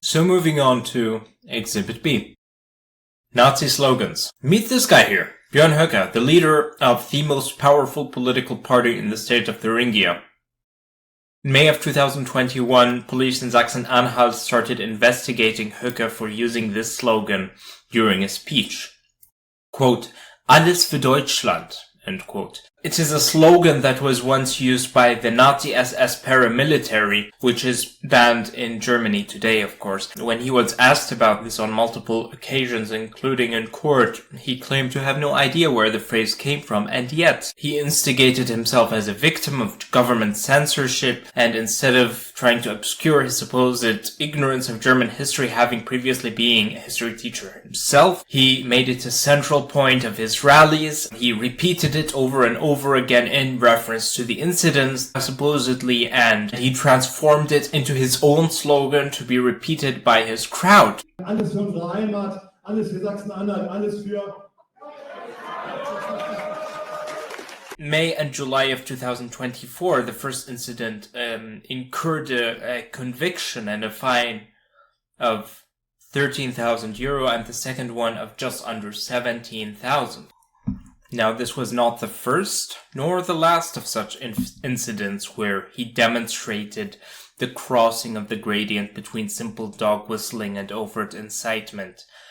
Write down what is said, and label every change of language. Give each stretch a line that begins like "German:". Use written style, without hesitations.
English: So moving on to Exhibit B. Nazi slogans. Meet this guy here. Björn Höcke, the leader of the most powerful political party in the state of Thuringia. In May of 2021, police in Sachsen-Anhalt started investigating Höcke for using this slogan during a speech. Quote,
German: Alles für Deutschland,
English: end quote. It is a slogan that was once used by the Nazi SS paramilitary, which is banned in Germany today, of course. When he was asked about this on multiple occasions, including in court, he claimed to have no idea where the phrase came from, and yet he instigated himself as a victim of government censorship, and instead of trying to obscure his supposed ignorance of German history, having previously been a history teacher himself, he made it a central point of his rallies. He repeated it over and over again in reference to the incidents, supposedly, and he transformed it into his own slogan to be repeated by his crowd.
German: Alles für unsere Heimat, alles für Sachsen-Anhalt, alles für...
English: May and July of 2024, the first incident incurred a conviction and a fine of 13,000 euro, and the second one of just under 17,000. Now, this was not the first nor the last of such incidents where he demonstrated the crossing of the gradient between simple dog whistling and overt incitement.